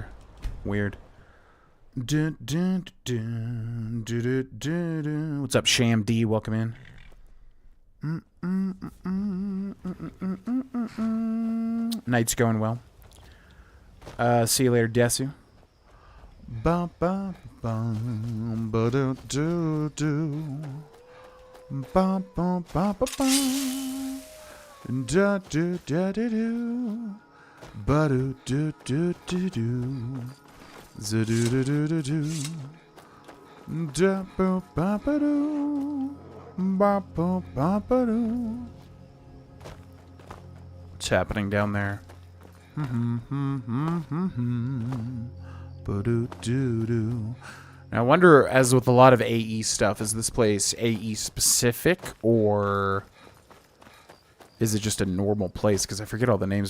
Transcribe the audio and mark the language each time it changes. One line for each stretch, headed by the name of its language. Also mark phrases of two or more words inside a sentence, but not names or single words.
English: Weird. What's up, Sham D? Welcome in. Night's going well. See you later, Desu. Ba ba ba ba do do do. Ba ba ba ba ba. Da do da do do. Ba do do do do do. Z do do do do do. Da ba ba ba do. Ba ba ba ba do. What's happening down there? Now, I wonder, as with a lot of AE stuff, is this place AE specific, or is it just a normal place? Because I forget all the names.